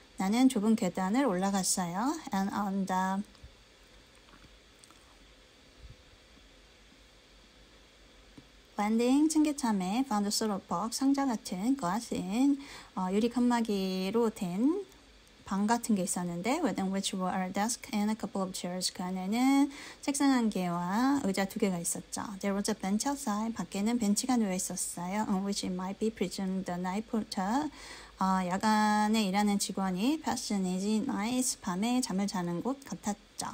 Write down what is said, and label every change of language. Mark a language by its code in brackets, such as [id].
[ko] 나는 좁은 계단을 올라갔어요. [en] And on the landing [ko] 층계참에 [en] found a sort of box [ko] 상자 같은 [en] glass in [ko] 유리 칸막이로 된 방 같은 게 있었는데 [en] within which were a desk and a couple of chairs. [ko] 그 안에는 책상 1개와 의자 2개가 있었죠. [en] There was a bench outside. [ko] 밖에는 벤치가 놓여 있었어요. [en] On which it might be presumed the night porter [ko] 야간에 일하는 직원이 [en] passage nice [ko] 밤에 잠을 자는 곳 같았다.